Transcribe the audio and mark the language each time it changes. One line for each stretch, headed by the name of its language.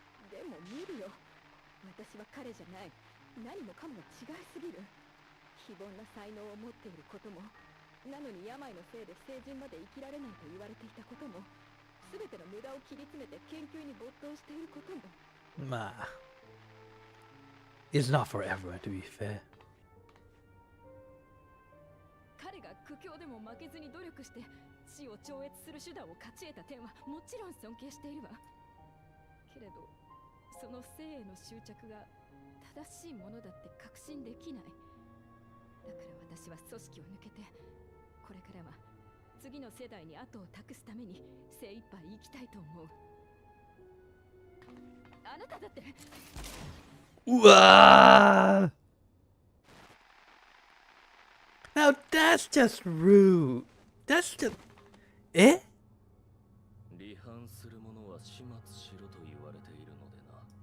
Japanese: でも見るよ。私は彼じゃない。何もかもが違いすぎる。非凡な才能を持っていることも、なのに病のせいで成人まで生きられないと言われていたことも、すべての無駄を切り詰めて研究に没頭していることも。
English: まあ、it's not for everyone to be fair.
Japanese: 彼が苦境でも負けずに努力して死を超越する手段を勝ち得た点はもちろん尊敬しているわ。けれどその生への執着が正しいものだって確信できない。だから私は組織を抜けて、これからは次の世代に後を託すために精一杯生きたいと思う。あなただって。
English: うわー Now that's just rude. That's just... え？
Japanese: 離反する者は始末しろと言われているのでな。